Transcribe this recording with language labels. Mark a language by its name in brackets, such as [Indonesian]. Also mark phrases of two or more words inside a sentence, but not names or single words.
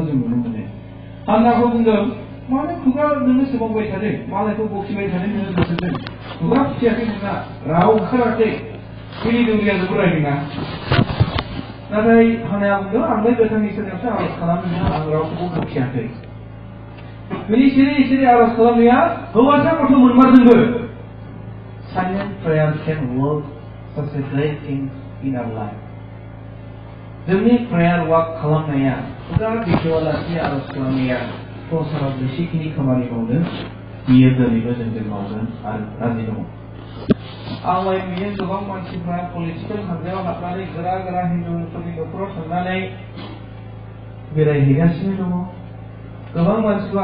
[Bodo] जों नुनो मोनो हान्नाखौ बुंदों मानो खुगा नोङो सोमावबाय थादों मालायखौ बखिबाय थादों नोङो गोसोजों खुगा फिथियाखै नोंना राव ओंखाराखै फैनि दौरिया जोबोर रायदोंना नाथाय हान्नाया बुंदों आंलाय गोथां इसोरनियावसो आर'ज खालामदों आं रावखौबो बखियाखै बिनि सिरि आर'ज खालामनाया हौवासा गथ' मोनमारदोंबो [English] silent prayer can work such a great thing in our life [Bodo] जोंनि [English] prayer work [Bodo] खालामनाया खुगा बेखेवालासे आर'ज खालामनाया संसाराव जेसेखिनि खामानि मावदों बियो दिनैबो जोंजों मावगोन आरो राजि दङ आंलाय नुयो गोबां मानसिफ्रा पलिटिकेल हान्जायाव हाबनानै गोरा हिन्दुफोरनि न'खराव थांनानै बेरायहैगासिनो दङ गोबां मानसिखौ